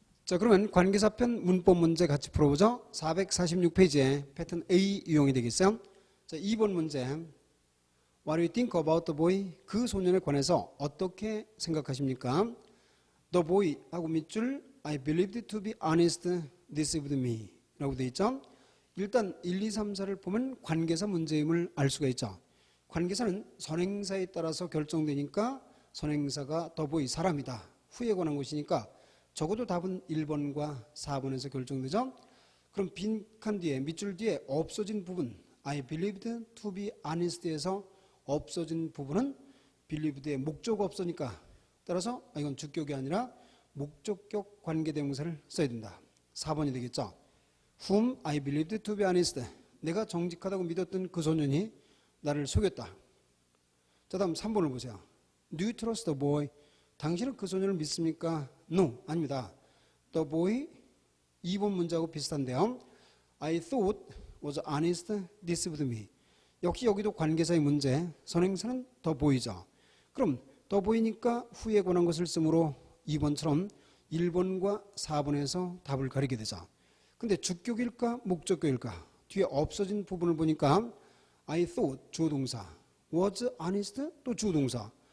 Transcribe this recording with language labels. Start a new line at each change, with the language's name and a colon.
Korean: 자, 그러면 관계사편 문법 문제 같이 풀어보죠. 446페이지에 패턴 A 유형이 되겠어요. 자, 2번 문제.
English: What do you think about the boy?
Korean: 그 소년에 관해서 어떻게 생각하십니까?
English: The boy
Korean: 하고 밑줄
English: I believed to be honest deceived me
Korean: 라고 되어 있죠. 일단 1, 2, 3, 4를 보면 관계사 문제임을 알 수가 있죠. 관계사는 선행사에 따라서 결정되니까 선행사가 the boy 사람이다. 후에 관한 것이니까 적어도 답은 1번과 4번에서 결정되죠. 그럼 빈칸 뒤에 밑줄 뒤에 없어진 부분
English: I believed to be honest
Korean: 에서 없어진 부분은 believed의 목적 없으니까 따라서 이건 주격이 아니라 목적격 관계대명사를 써야 된다. 4번이 되겠죠.
English: Whom I believed to be honest.
Korean: 내가 정직하다고 믿었던 그 소년이 나를 속였다. 자, 다음 3번을 보세요.
English: Do you trust the boy?
Korean: 당신은 그 소년을 믿습니까?
English: No,
Korean: 아닙니다. The boy 2번 문제하고 비슷한데요.
English: I thought was honest, deceived me.
Korean: 역시 여기도 관계사의 문제, 선행사는 the boy죠. 그럼 the boy니까 후에 관한 것을 쓰므로 2번처럼 1번과 4번에서 답을 가리게 되죠. 근데 주격일까 목적격일까? 뒤에 없어진 부분을 보니까
English: I thought
Korean: 주어동사,
English: was honest
Korean: 또 주어동사.